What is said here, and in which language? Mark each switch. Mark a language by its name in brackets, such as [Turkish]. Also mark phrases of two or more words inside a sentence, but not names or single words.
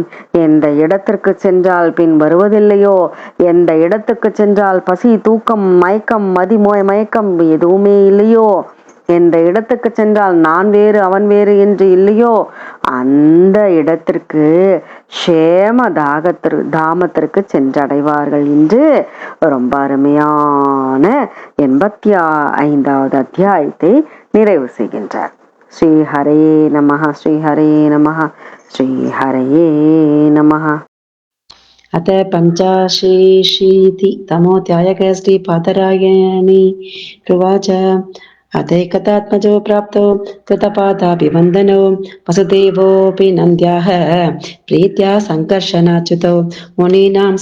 [Tamil] எந்த இடத்திற்கு சென்றால் பின் வருவதில்லையோ, எந்த இடத்துக்கு சென்றால் பசி, தூக்கம், மயக்கம், மயக்கம் எதுவுமே இல்லையோ, எந்த இடத்துக்கு சென்றால் நான் வேறு அவன் வேறு என்று இல்லையோ, அந்த இடத்திற்கு க்ஷேம தாமத்திற்கு சென்றடைவார்கள் என்று ரொம்ப அருமையான 85வது அத்தியாயத்தை நிறைவு செய்கின்றார். [Sanskrit] श्री हरे नमः, श्री हरे नमः, श्री हरे नमः. अथ पञ्चाशीतितमोऽध्यायः श्रीपादरायणी उवाच अथैकतात्मजो प्राप्तो कृतपादाभिवन्दनो वसुदेवोऽपि नन्द्याः प्रीत्या सङ्कर्षणाच्युतौ मुनीनां स